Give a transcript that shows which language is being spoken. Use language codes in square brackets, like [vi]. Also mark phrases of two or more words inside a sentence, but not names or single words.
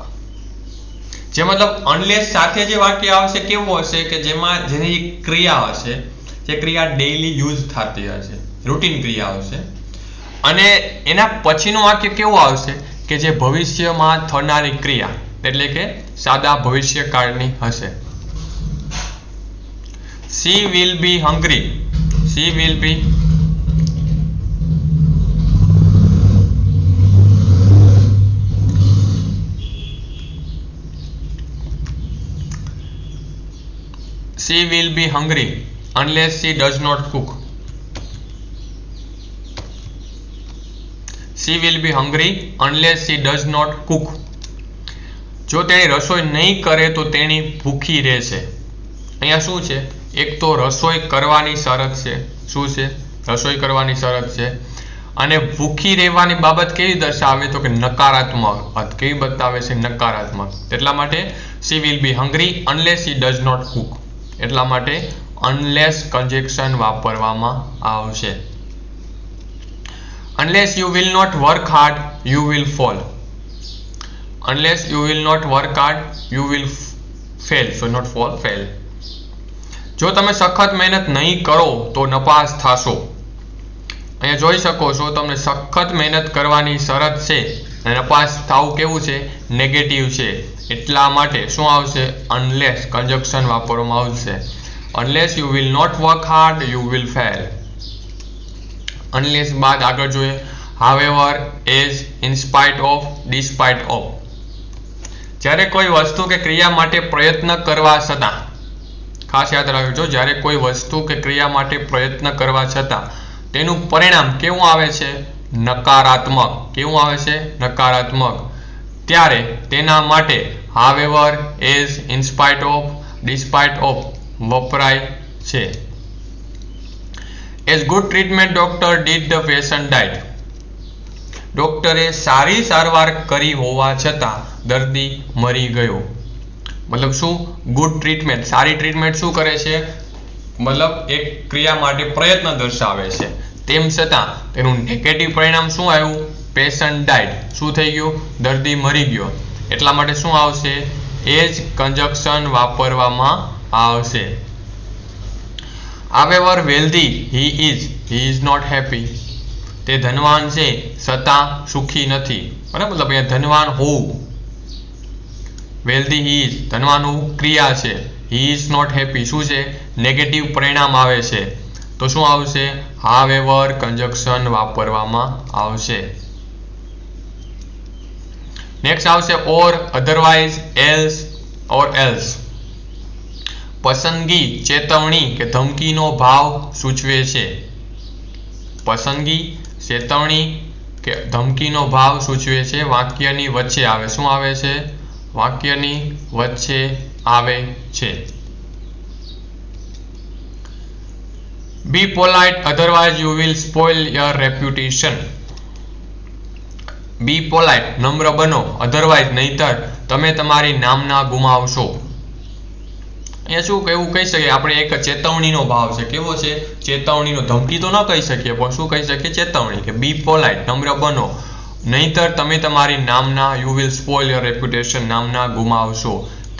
[gu] જે મતલબ અનલેસ સાથે જે વાક્ય આવશે કેવું હશે કે જેની ક્રિયા હશે, જે ક્રિયા [en] daily use [gu] થતી હશે, રૂટીન ક્રિયા હશે. અને એના પછીનું વાક્ય કેવું આવશે કે જે ભવિષ્યમાં થનારી ક્રિયા, એટલે કે સાદા ભવિષ્યકાળની હશે. [en] She will be hungry. She will be hungry unless she does not cook. She will be hungry unless she does not cook. [gu] જો તેણી રસોઈ નહીં કરે તો તેણી ભૂખી રહેશે. અહીંયા શું છે? એક તો રસોઈ કરવાની શરત છે. શું છે? રસોઈ કરવાની શરત છે. અને ભૂખી રહેવાની બાબત કેવી દર્શાવે? તો કે નકારાત્મક અર્થ. કેવી બતાવે છે? નકારાત્મક. એટલા માટે [en] she will be hungry unless she does not cook. [gu] એટલા માટે unless કન્જેક્શન વાપરવામાં આવશે. [en] Unless you will not work hard, you will fall. Unless you will not work hard, you will fail. So not fall, fail. [gu] જો તમે સખત મહેનત નહીં કરો તો નપાસ થશો. અહીંયા જોઈ શકો છો, તમને સખત મહેનત કરવાની શરત છે અને નપાસ થવું કેવું છે? નેગેટિવ છે. એટલા માટે શું આવશે? [en] unless conjunction [gu] વાપરવામાં આવશે. [en] Unless you will not work hard, you will fail. અનલેસ [gu] બાદ આગળ જોઈએ [en] however, as, in spite of, despite of. [gu] જ્યારે કોઈ વસ્તુ કે ક્રિયા માટે પ્રયત્ન કરવા છતાં, ખાસ યાદ રાખજો, જ્યારે કોઈ વસ્તુ કે ક્રિયા માટે પ્રયત્ન કરવા છતાં તેનું પરિણામ કેવું આવે છે? નકારાત્મક. કેવું આવે છે? નકારાત્મક. ત્યારે તેના માટે [en] however, as, in spite of, despite of [gu] વપરાય છે. [en] As good treatment doctor did the patient died. [gu] ડોક્ટરે સારી સારવાર કરી હોવા છતાં દર્દી મરી ગયો. મતલબ શું? [en] good treatment, [gu] સારી ટ્રીટમેન્ટ શું કરે છે? મતલબ એક ક્રિયા માટે પ્રયત્ન દર્શાવે છે, તેમ છતાં તેનું નેગેટિવ પરિણામ શું આવ્યું? [en] patient died. [gu] શું થઈ ગયું? દર્દી મરી ગયો. એટલા માટે શું આવશે? [en] as conjunction [gu] વાપરવામાં આવશે. [en] However wealthy he is not happy. [gu] તે ધનવાન છે છતાં સુખી નથી. બરાબર? મતલબ અહીંયા ધનવાન હોવું, [en] wealthy he is, [gu] ધનવાન હોવું ક્રિયા છે. [en] he is not happy [gu] શું છે? નેગેટિવ પરિણામ આવે છે. તો શું આવશે? [en] however conjunction [gu] વાપરવામાં આવશે. [en] નેક્સ્ટ આવશે or, otherwise, else or else. [gu] પસંદગી, ચેતવણી કે ધમકીનો ભાવ સૂચવે છે. પસંદગી, ચેતવણી કે ધમકીનો ભાવ સૂચવે છે. વાક્યની વચ્ચે આવે. શું આવે છે? વાક્યની વચ્ચે આવે છે. [en] Be polite, otherwise you will spoil your reputation. Be polite, [gu] નમ્ર બનો, otherwise નહીતર તમે તમારી નામના ગુમાવશો. અહીંયા શું એવું કહી શકીએ આપણે? એક ચેતવણીનો ભાવ છે. કેવો છે? ચેતવણીનો. ધમકી તો ન કહી શકીએ પણ શું કહી શકીએ? ચેતવણી. કે [en] be polite, [gu] નમ્ર બનો, નહીતર તમે તમારી નામના, [en] you will spoil your reputation, [gu] નામના ગુમાવશો.